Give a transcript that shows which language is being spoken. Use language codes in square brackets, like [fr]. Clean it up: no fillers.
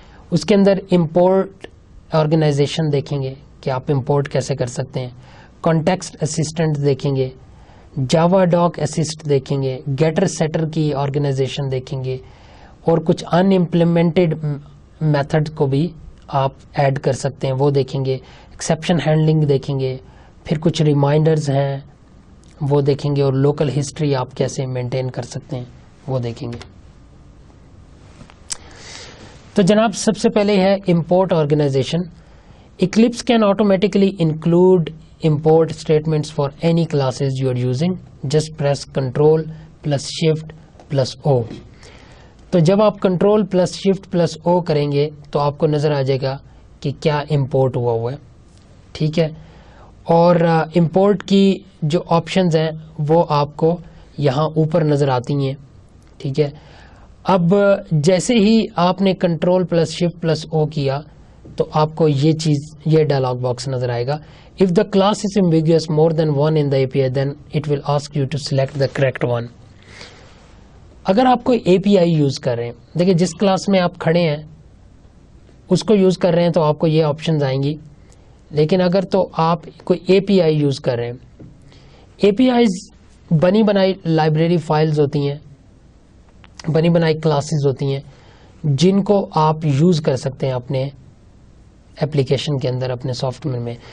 [ur] اس کے اندر import organization دیکھیں گے کہ آپ امپورٹ کیسے کر سکتے ہیں, کانٹیکسٹ اسسٹنٹ دیکھیں گے, جاوا ڈاک اسسٹ دیکھیں گے, گیٹر سیٹر کی آرگنائزیشن دیکھیں گے, اور کچھ ان امپلیمنٹڈ میتھڈ کو بھی آپ ایڈ کر سکتے ہیں وہ دیکھیں گے, ایکسیپشن ہینڈلنگ دیکھیں گے, پھر کچھ ریمائنڈرز ہیں وہ دیکھیں گے, اور لوکل ہسٹری آپ کیسے مینٹین کر سکتے ہیں وہ دیکھیں گے. تو جناب سب سے پہلے ہے import organization. [en] Eclipse can automatically include import statements for any classes you are using. Just press Ctrl + Shift + O. [ur] تو جب آپ Ctrl + Shift + O کریں گے تو آپ کو نظر آ جائے گا کہ کیا امپورٹ ہوا ہے, ٹھیک ہے. اور امپورٹ کی جو آپشنز ہیں وہ آپ کو یہاں اوپر نظر آتی ہیں. ٹھیک ہے. اب جیسے ہی آپ نے کنٹرول پلس شفٹ پلس او کیا تو آپ کو یہ ڈائلاگ باکس نظر آئے گا. [en] If the class is ambiguous more than one in the A P I then it will ask you to select the correct one. [ur] اگر آپ کوئی اے پی آئی یوز کر رہے ہیں, دیکھیں جس کلاس میں آپ کھڑے ہیں اس کو یوز کر رہے ہیں تو آپ کو یہ آپشنز آئیں گی. لیکن اگر تو آپ کوئی اے پی آئی یوز کر رہے ہیں, اے پی آئیز بنی بنائی لائبریری فائلز ہوتی ہیں, بنی بنائی کلاسز ہوتی ہیں جن کو آپ یوز کر سکتے ہیں اپنے اپلیکیشن کے اندر, اپنے سافٹ ویئر میں.